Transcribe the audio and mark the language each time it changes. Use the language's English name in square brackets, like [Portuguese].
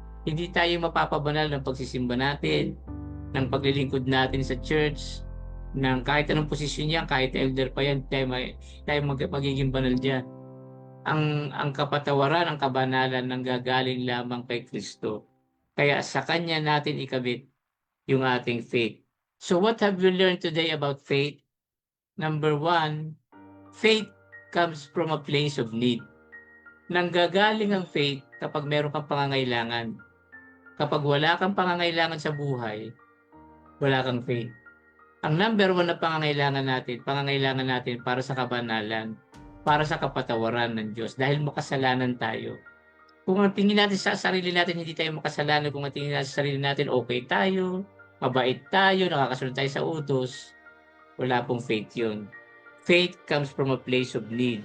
[Filipino] Hindi tayo mapapabanal ng pagsisimba natin, ng paglilingkod natin sa church, ng kahit anong posisyon niya, kahit elder pa yan, tayo magiging banal dyan. Ang kapatawaran, ang kabanalan nang gagaling lamang kay Kristo. Kaya sa Kanya natin ikabit yung ating faith. [English] So what have we learned today about faith? Number 1, faith comes from a place of need. [Filipino] Nanggagaling ang faith kapag meron kang pangangailangan. Kapag wala kang pangangailangan sa buhay, wala kang faith. Ang number 1 na pangangailangan natin para sa kabanalan, para sa kapatawaran ng Diyos dahil makasalanan tayo. Kung ang tingin natin sa sarili natin, hindi tayo makasalanan. Kung ang tingin natin sa sarili natin, okay tayo, mabait tayo, nakakasunod tayo sa utos, wala pong faith yun. [English] Faith comes from a place of need.